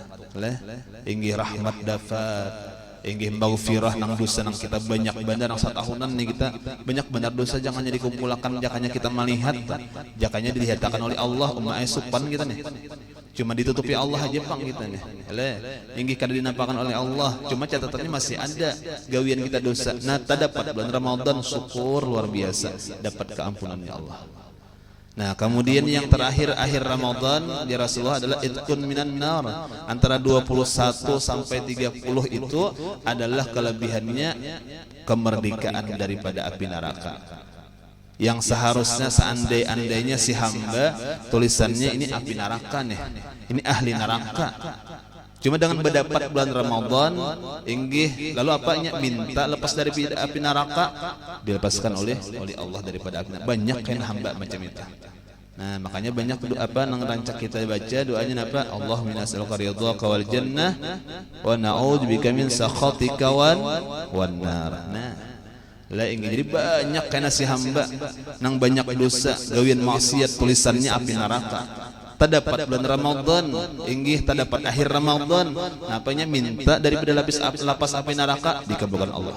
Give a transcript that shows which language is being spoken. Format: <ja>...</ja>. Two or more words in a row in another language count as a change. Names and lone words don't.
<bjn>Inggih rahmat dapat, inggih maghfirah nang dosa nang kita banyak benar nang satahunan nih kita banyak benar dosa, jangan jadi kumpulakan, jakanya kita melihat, jakanya dilihatkan oleh Allah supan kita nih, cuma ditutupi Allah aja pang kita nih, inggih kada dinampakan oleh Allah, cuma catatannya masih ada gawian kita dosa. Nah dapat bulan Ramadan syukur luar biasa, dapat keampunannya Allah. Nah kemudian yang terakhir akhir Ramadan di Rasulullah adalah</bjn> <ar>عتق من النار,</ar> <bjn>antara 21 sampai 30 itu adalah kelebihannya kemerdekaan daripada api neraka, yang seharusnya seandainya si hamba tulisannya ini api neraka nih, ini ahli neraka, cuma dengan mendapat bulan Ramadan inggih lalu apanya minta lepas dari api neraka, dilepaskan oleh Allah daripada api neraka. Banyak kan hamba macam itu. Nah, makanya banyak nang rancak kita baca doanya apa?</bjn> <ar>اللهم إنا نسألك رضاك والجنة ونعوذ بك من سخطك والنار.</ar> <bjn>Nah, lah ingin jadi banyak kana si hamba nang banyak dosa, gawian maksiat tulisannya api neraka. Terdapat bulan Ramadan, inggih terdapat akhir Ramadan, napanya minta daripada lapas api neraka dikabulkan Allah.</bjn>